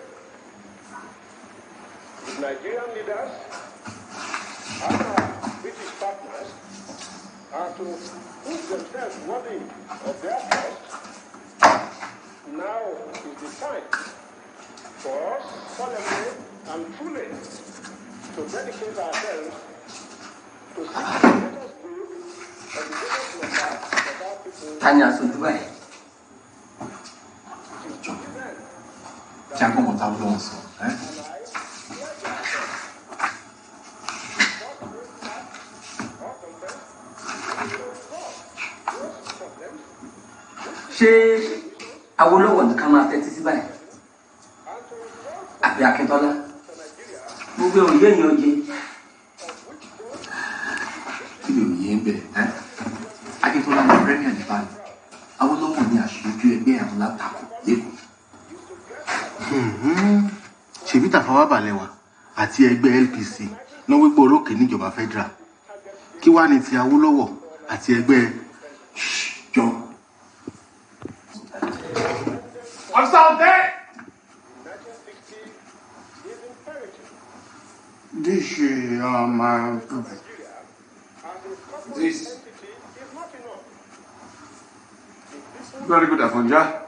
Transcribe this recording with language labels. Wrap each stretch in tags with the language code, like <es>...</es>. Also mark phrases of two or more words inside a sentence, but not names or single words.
<en>The Nigerian leaders and our British partners are to prove themselves worthy of their trust. Now is the time for us solemnly and truly to dedicate ourselves to seek the greatest good and the greatest welfare of our people. Tanya Sudubai.</en> <fr>Tiens, comment t'as voulu ensemble, hein?</fr> <yo>Ṣé Awólọ́wọ̀ nìkan máa tẹ́tí sí báyìí? Àbí Akíntọ́lá? Gbogbo òye yẹn oye. Kí ni òye ń bẹ̀? Akíntọ́lá ní Premier ní báyìí. Awólọ́wọ̀ ní aṣojú ẹgbẹ́ àwọn látakò lẹ́kọ̀ọ́. Ṣèbí Tafawa Balewa àti ẹgbẹ́ LPC ló wípé orókè níjọba federal. Kí wá ní ti Awólọ́wọ̀ àti ẹgbẹ́ jọ.</yo> <en>What's out there? This Very good, Afonja.</en>